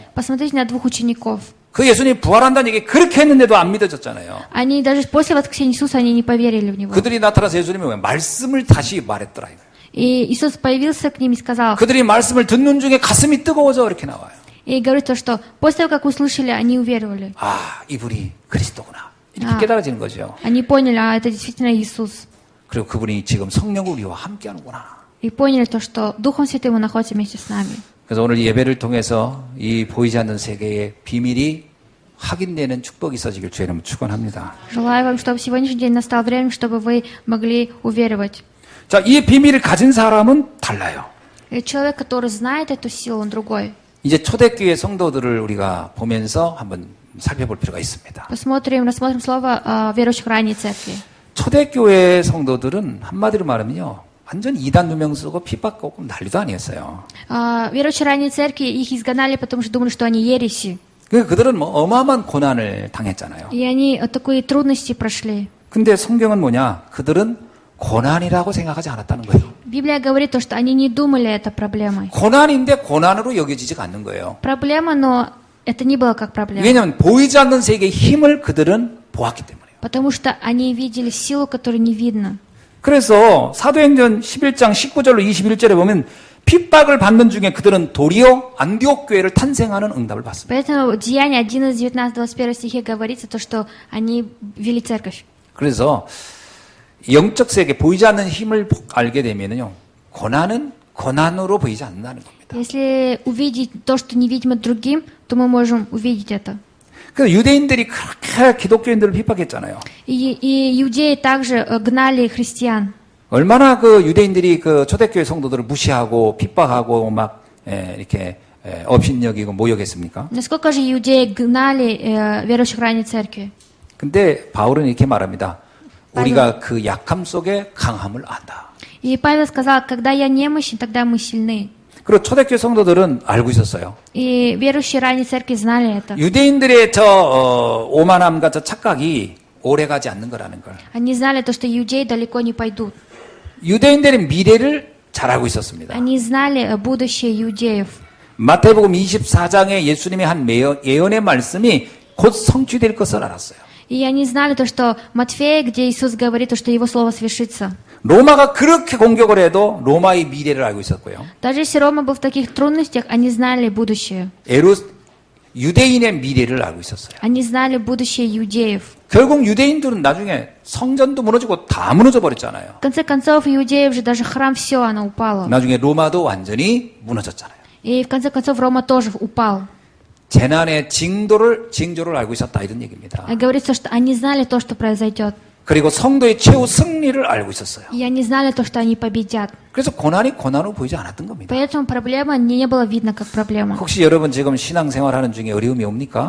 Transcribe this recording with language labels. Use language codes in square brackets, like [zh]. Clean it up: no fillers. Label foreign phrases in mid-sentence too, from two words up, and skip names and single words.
[ru] Посмотрите на 2 учеников. [ko] 그 예수님이 부활한다는 얘기 그렇게 했는데도 안 믿어졌잖아요. [ru] Они даже после воскресения Иисуса они не поверили в Него. [ko] 그들이 나타나서 예수님이 왜 말씀을 다시 말했더라. 이거예요. [ru] И Иисус появился к ним и сказал, [ko] 그들이 말씀을 듣는 중에 가슴이 뜨거워져 이렇게 나와요. [ru] и говорит то, что после того, как услышали, они уверовали. [ko] 아, 이분이 그리스도구나. 이렇게 깨달아지는 거죠. [ru] Они поняли, это действительно Иисус. [ko] 그리고 그분이 지금 성령을 우리와 함께하는구나. [ru] И поняли то, что Духом Святым Он находится вместе с нами. [ko] 그래서 오늘 예배를 통해서 이 보이지 않는 세계의 비밀이 확인되는 축복이 있어지길 주의 이름으로 축원합니다. [ru] Желаю вам, чтобы сегодняшний день настал время, чтобы вы могли уверовать. [ko] 자, 이 비밀을 가진 사람은 달라요. [ru] И человек, который знает эту силу, он другой. [ko] 이제 초대교회 성도들을 우리가 보면서 한번 살펴볼 필요가 있습니다. [ru] Рассмотрим слово верующих ранней церкви. [ko] 초대교회 성도들은 한마디로 말하면요. 완전 이단 누명 쓰고 핍박하고 난리도 아니었어요. [ru] Верующие ранней церкви, их изгнали, потому что думали, что они ереси. [ko] 그러니까 그들은 뭐 어마어마한 고난을 당했잖아요. [ru] И они такие трудности прошли. [ko] 근데 성경은 뭐냐? 그들은 고난이라고 생각하지 않았다는 거예요. [ru] Библия говорит то, что они не думали это проблемой. [ko] 고난인데 고난으로 여겨지지가 않는 거예요. [ru] Проблема, но это не было как проблема. [ko] 왜냐하면 보이지 않는 세계의 힘을 그들은 보았기 때문에요. [ru] Потому что они видели силу, которую не видно. [ko] 그래서 사도행전 11장 19절로 21절에 보면 핍박을 받는 중에 그들은 도리어 안디옥 교회를 탄생하는 응답을 받습니다. [ru] Поэтому в Деянии 11, 19, 21 стихе говорится то, что они вели церковь. [ko] 그래서 영적 세계 보이지 않는 힘을 알게 되면요. 고난은 고난으로 보이지 않는다는 겁니다. [ru] Если увидеть то, что невидимо другим, то мы можем увидеть это. [ko] 그 유대인들이 그렇게 기독교인들을 핍박했잖아요. [ru] И иудеи также гнали христиан. [ko] 얼마나 그 유대인들이 그 초대교회 성도들을 무시하고 핍박하고 막 이렇게 업신여기고 모욕했습니까? [ru] Насколько же иудеи гнали верующих ранней церкви? [ko] 근데 바울은 이렇게 말합니다. 우리가 그 약함 속에 강함을 안다. [ru] И Павел сказал, когда я немощен, тогда мы сильны. [ko] 그리고 초대교회 성도들은 알고 있었어요. [ru] И верующие ранней церкви знали это. [ko] 유대인들의 저 오만함과 저 착각이 오래가지 않는 거라는 걸. [ru] Они знали то, что иудеи далеко не пойдут. [ko] 유대인들의 미래를 잘 알고 있었습니다. [ru] Они знали будущее иудеев. [ko] 마태복음 24장에 예수님의 한 예언의 말씀이 곧 성취될 것을 알았어요. [ru] И они знали то, что Матфея, где Иисус говорит, то, что его слово свершится. [ko] 로마가 그렇게 공격을 해도 로마의 미래를 알고 있었고요. [ru] Даже если Рома был в таких трудностях, они знали будущее. [ko] 유대인의 미래를 알고 있었어요. [ru] Они знали будущее иудеев. [ko] 결국 유대인들은 나중에 성전도 무너지고 다 무너져 버렸잖아요. [ru] В конце концов, иудеев же даже храм все, оно упало. [ko] 나중에 로마도 완전히 무너졌잖아요. [ru] И в конце концов, Рома тоже упал. [ko] 재난의 징조를 알고 있었다 이런 얘기입니다. [ru] Говорится, что они знали то, что произойдет. [ko] 그리고 성도의 최후 승리를 알고 있었어요. [ru] И они знали то, что они победят. [ko] 그래서 고난이 고난으로 보이지 않았던 겁니다. [ru] Поэтому проблема не было видно как проблема. [ko] 혹시 여러분 지금 신앙생활하는 중에 어려움이 옵니까?